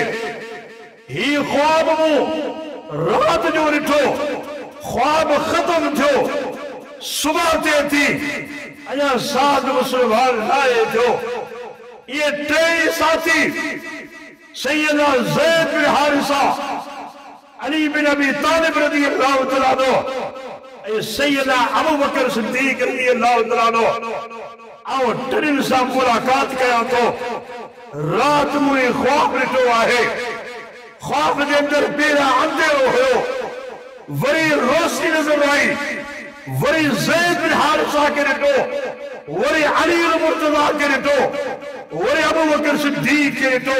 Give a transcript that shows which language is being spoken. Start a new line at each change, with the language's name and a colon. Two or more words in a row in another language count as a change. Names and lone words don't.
Sindhi: ही ख्वाब मूं रात जो ॾिठो, ख्वाब ख़त्म थियो, सुबह थिए थी, अञा साध मुसलमान लाहे थियो। ये टेई साथी सैयदना ज़ैद बिन हारिसा, अली बिन अबी तालिब
Arabic: رضي الله تعالى عنه
Sindhi: ऐं सैयदना अबू बकर सिद्दीक़
Arabic: رضي الله تعالى عنه
Sindhi: आऊं टिनिनि सां मुलाक़ात कयां थो। रात मूं ख्वाब ॾिठो आहे। ख्वाब जे अंदरि पहिरियां अंधेरो हुयो, वरी रोशनी नज़र आई, वरी ज़ैद बिन हारिसा खे ॾिठो, वरी अली मुर्तज़ा खे ॾिठो, वरी अबू बकर सिद्दीक़ खे ॾिठो।